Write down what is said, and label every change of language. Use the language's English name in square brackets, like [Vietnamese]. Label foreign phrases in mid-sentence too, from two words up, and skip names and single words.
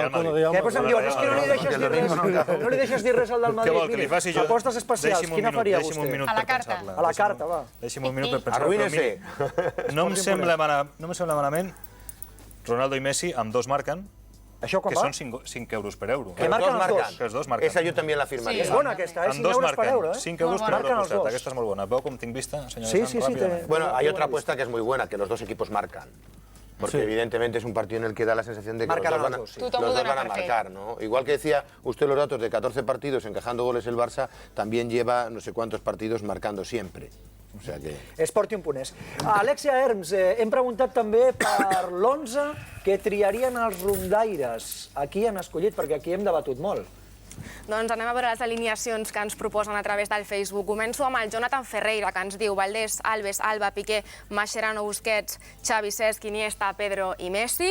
[Catalan] Que després em diuen, és que no li deixes dir res al del Madrid. Què vol, que li faci jo? Apostes especials, quina faria vostè? Deixi'm un minut per pensar-la. A la carta, va. Deixi'm un minut per pensar-la. [Spanish] Arruïnese. [Catalan] No em sembla malament Ronaldo i Messi, amb dos marquen, Això quan que va? són 5 euros per euro. Que marquen els dos. Que els dos marquen. [Spanish] Esa yo también la firmaría. [Catalan] És bona aquesta, 5 euros per euro. 5 euros per euro costat. Aquesta és molt bona. Veu com tinc vista, senyor Sí. [Spanish] Bueno, hay otra apuesta que es muy buena, que los dos equipos marcan. Porque evidentemente es un partido en el que da la sensación de que los dos van a marcar, ¿no? Igual que decía usted los datos de 14 partidos encajando goles el Barça, también lleva no sé cuántos partidos marcando siempre. O sea que... Sportium.es. [Catalan] Alexia Herms, hem preguntat també per l'11 que triarien els rondaires. Aquí han escollit, perquè aquí hem debatut molt. Doncs anem a veure les alineacions que ens proposen a través del Facebook. Començo amb el Jonathan Ferreira, que ens diu Valdés, Alves, Alba, Piqué, Mascherano, Busquets, Xavi, Cesc, Iniesta, Pedro i Messi.